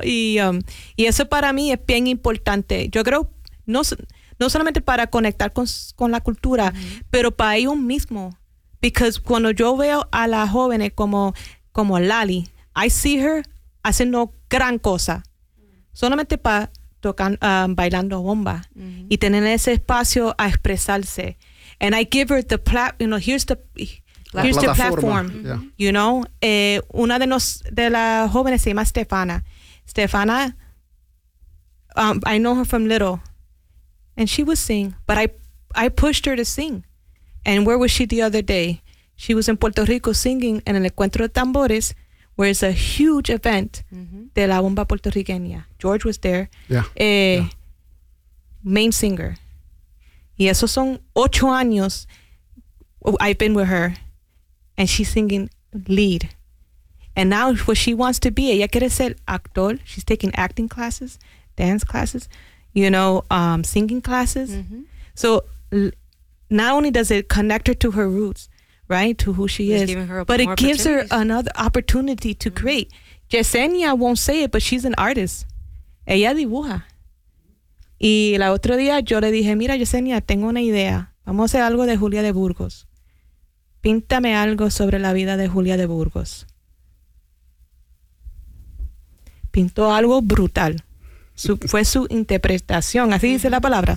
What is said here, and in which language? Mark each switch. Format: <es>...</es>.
<es>Y eso para mí es bien importante. Yo creo, no solamente para conectar con la cultura, pero para ellos mismos.</es> <en>Because</en> <es>cuando yo veo a las jóvenes como Lali,</es> <en>I see her</en> <es>haciendo gran cosa. Solamente para tocar, bailando bomba y tener ese espacio a expresarse.</es> <en>And I give her the platform, you know, here's the platform. Yeah. You know,</en> <es>una de las jóvenes se llama Stefana.</es> <en>Stefana, I know her from little. And she would sing, but I pushed her to sing. And where was she the other day? She was in Puerto Rico singing</en> <es>en el Encuentro de Tambores,</es> <en>where it's a huge event</en> <es>de la bomba puertorriqueña.</es> <en>George was there. Yeah. Main singer.</en> <es>Y esos son 8 años</es> <en>I've been with her, and she's singing lead. And now what she wants to be,</en> <es>ella quiere ser actor.</es> <en>She's taking acting classes, dance classes, you know, singing classes. Mm-hmm. So not only does it connect her to her roots, right, to who she is, but it gives her another opportunity to create. Yesenia won't say it, but she's an artist.</en> <es>Ella dibuja. Y la otro día yo le dije, mira, Yesenia, tengo una idea. Vamos a hacer algo de Julia de Burgos. Píntame algo sobre la vida de Julia de Burgos. Pintó algo brutal. Fue su interpretación. Así dice la palabra.</es>